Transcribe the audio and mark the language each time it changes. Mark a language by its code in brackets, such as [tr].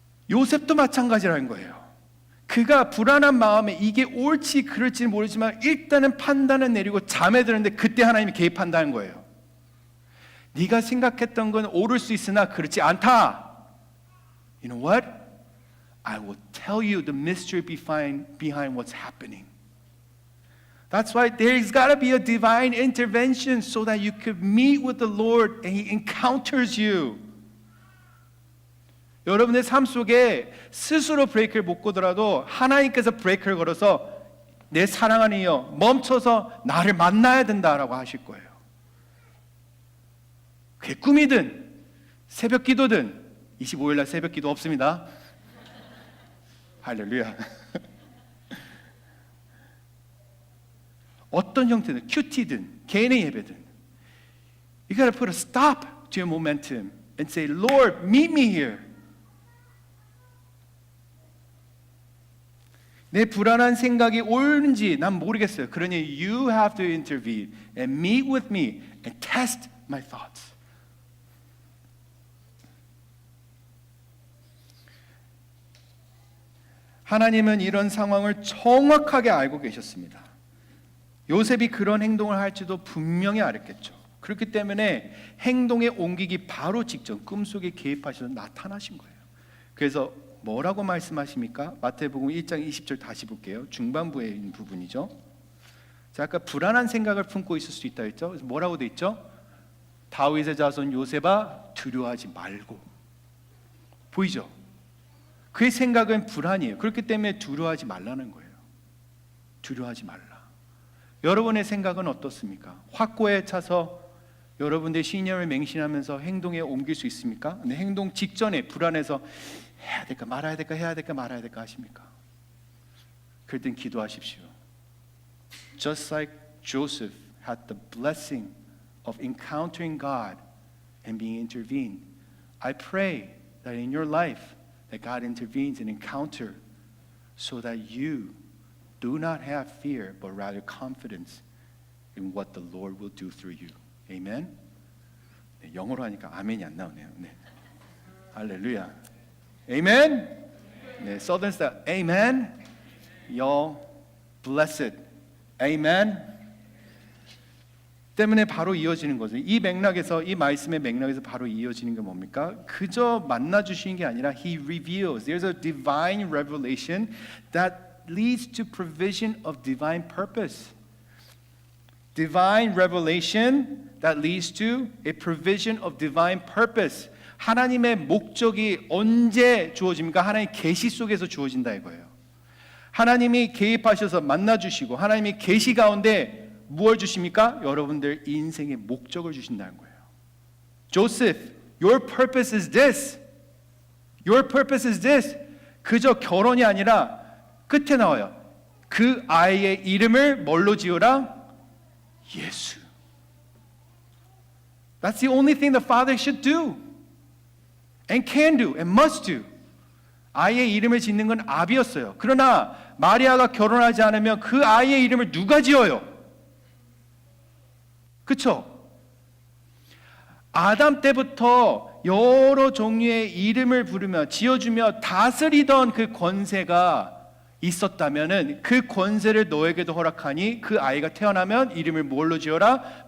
[ko] 요셉도 마찬가지라는 거예요. 그가 불안한 마음에 이게 옳지 그럴지 모르지만 일단은 판단을 내리고 잠에 드는데 그때 하나님이 개입한다는 거예요. 네가 생각했던 건 옳을 수 있으나 그렇지 않다. [en] You know what? I will tell you the mystery behind what's happening. That's why there's got to be a divine intervention so that you could meet with the Lord and He encounters you. [ko] 여러분의 삶 속에 스스로 브레이크를 못 거더라도 하나님께서 브레이크를 걸어서 내 사랑하는 이여 멈춰서 나를 만나야 된다라고 하실 거예요. 그게 꿈이든 새벽 기도든 25일날 새벽 기도 없습니다. 할렐루야. 어떤 형태든 큐티든 개인의 예배든 [en] You got to put a stop to your momentum and say, Lord, meet me here. [ko] 내 불안한 생각이 옳은지 난 모르겠어요. 그러니 [en] you have to intervene and meet with me and test my thoughts. [ko] 하나님은 이런 상황을 정확하게 알고 계셨습니다. 요셉이 그런 행동을 할지도 분명히 알았겠죠. 그렇기 때문에 행동에 옮기기 바로 직전 꿈속에 개입하셔서 나타나신 거예요. 그래서 뭐라고 말씀하십니까? 마태복음 1장 20절 다시 볼게요. 중반부에 있는 부분이죠. 자, 아까 불안한 생각을 품고 있을 수 있다 했죠. 그래서 뭐라고 돼 있죠? 다윗의 자손 요셉아 두려워하지 말고. 보이죠? 그의 생각은 불안이에요. 그렇기 때문에 두려워하지 말라는 거예요. 두려워하지 말라. 여러분의 생각은 어떻습니까? 확고에 차서 여러분들의 신념을 맹신하면서 행동에 옮길 수 있습니까? 근데 행동 직전에 불안해서 해야 될까 말아야 될까 해야 될까 말아야 될까 하십니까? 그럴 땐 기도하십시오. [en] Just like Joseph had the blessing of encountering God and being intervened, I pray that in your life that God intervenes and encounter so that you do not have fear but rather confidence in what the Lord will do through you. Amen? [ko] 네, 영어로 하니까 아멘이 안 나오네요. 네. 할렐루야. Amen? 네, [en] Southern style. [ko] Amen? [en] Y'all blessed. Amen? [ko] 때문에 바로 이어지는 거죠. 이 맥락에서 이 말씀의 맥락에서 바로 이어지는 게 뭡니까? 그저 만나 주시는 게 아니라 [en] He reveals. There's a divine revelation that leads to provision of divine purpose. Divine revelation that leads to a provision of divine purpose. [ko] 하나님의 목적이 언제 주어집니까? 하나님의 계시 속에서 주어진다 이거예요. 하나님이 개입하셔서 만나 주시고 하나님이 계시 가운데 무엇을 주십니까? 여러분들 인생의 목적을 주신다는 거예요. [en] Joseph, your purpose is this. Your purpose is this. [ko] 그저 결혼이 아니라 끝에 나와요. 그 아이의 이름을 뭘로 지어라? 예수. [en] That's the only thing the father should do. And can do, and must do. [ko] 아이의 이름을 짓는 건 아비였어요. 그러나 마리아가 결혼하지 않으면 그 아이의 이름을 누가 지어요? 그렇죠? 아담 때부터 여러 종류의 이름을 부르며 지어주며 다스리던 그 권세가 있었다면은 그 권세를 너에게도 허락하니 그 아이가 태어나면 이름을 뭘로 지어라?